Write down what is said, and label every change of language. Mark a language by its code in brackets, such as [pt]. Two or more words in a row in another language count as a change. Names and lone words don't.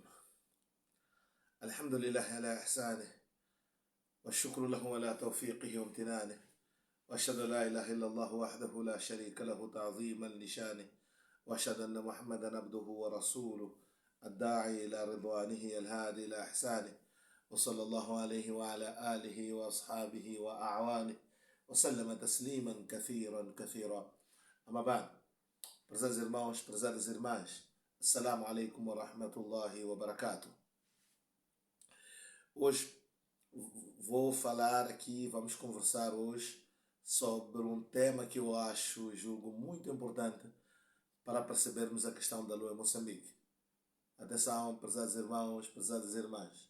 [ar] الحمد لله على إحسانه، والشكر له على توفيقه وامتنانه، وأشهد أن لا إله إلا الله وحده لا شريك له تعظيما لشانه، وأشهد أن محمدا عبده ورسوله الداعي إلى رضوانه الهادي إلى إحسانه، وصلى الله عليه وعلى آله وأصحابه وأعوانه وسلم تسليما كثيرا كثيرا. أما بعد, [pt] prezados irmãos, prezadas irmãs, [ar] السلام عليكم ورحمة الله وبركاته. [pt] Hoje vou falar aqui, vamos conversar hoje sobre um tema que eu julgo muito importante para percebermos a questão da lua em Moçambique. Atenção, prezados irmãos, prezadas irmãs.